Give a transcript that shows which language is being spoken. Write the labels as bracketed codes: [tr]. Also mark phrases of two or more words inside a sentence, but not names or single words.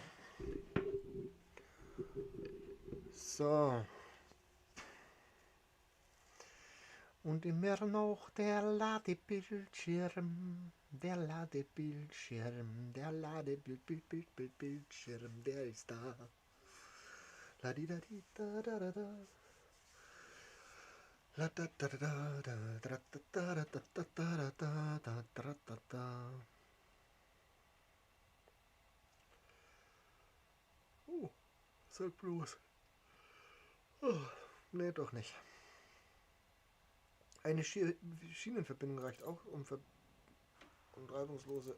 [de] So. Und immer noch der Ladebildschirm. Der Ladebildschirm. Der Ladebildschirm. Der ist da. La di da di da da da da. La da da da da da da da da da da da da da da da da. Oh, sag bloß. Oh, nee, doch nicht. Eine Schienenverbindung reicht auch um reibungslose.